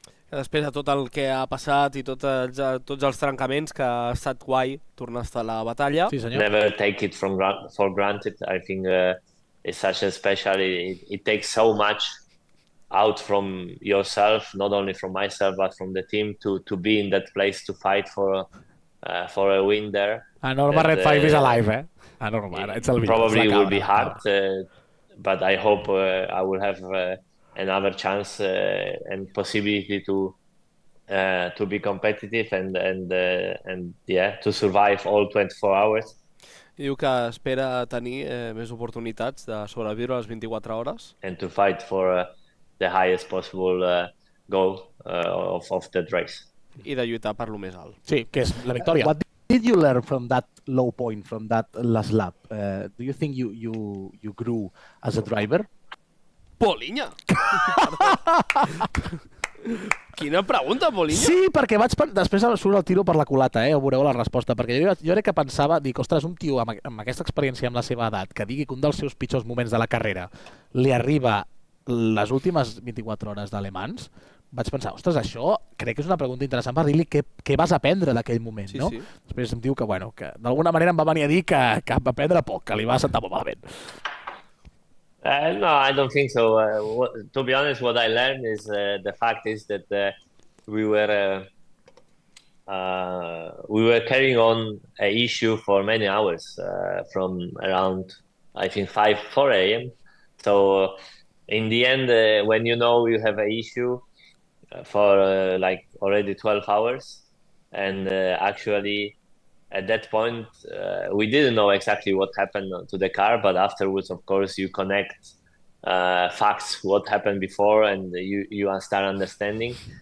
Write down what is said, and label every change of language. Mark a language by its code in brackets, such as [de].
[ca] després de tot el que ha passat i tots els trencaments, que ha estat guai tornar a estar a la batalla. Sí, senyor. [en] Never take it for granted. I think it's such a special, it takes so much out from yourself, not only from myself, but from the team to be in that place to fight for a win there. [ca] A Norma Red 5 is alive, A Norma, ets el [en] Probably it will be hard, but I hope I will have another chance and possibility to be competitive and to survive all 24 hours. [ca] Diu que espera tenir més oportunitats de sobreviure a les 24 hores. [en] And to fight for the highest possible goal of that race. [ca] I de lluitar per lo més alt. Sí, que és la victòria. [en] What did you learn from that low point, from that last lap? Do you think you grew as a driver? [ca] Polinya! Quina pregunta, Polinya! Sí, perquè després surt el tiro per la culata, ho veureu la resposta, perquè jo crec que pensava, dic, ostres, un tio amb aquesta experiència amb la seva edat, que digui que un dels seus pitjors moments de la carrera li arriba les últimes 24 hores de Le Mans, vaig pensar, ostres, això crec que és una pregunta interessant per dir-li què vas aprendre d'aquell moment, no? Sí. Després em diu que, bueno, que d'alguna manera em va venir a dir que va aprendre poc, que li va sentar molt malament. [en] No, I don't think so. To be honest, what I learned is the fact is that we were carrying on an issue for many hours from around, I think, 4 a.m. So in the end, when you know you have an issue for like already 12 hours, and actually at that point, we didn't know exactly what happened to the car, but afterwards, of course, you connect facts, what happened before, and you start understanding.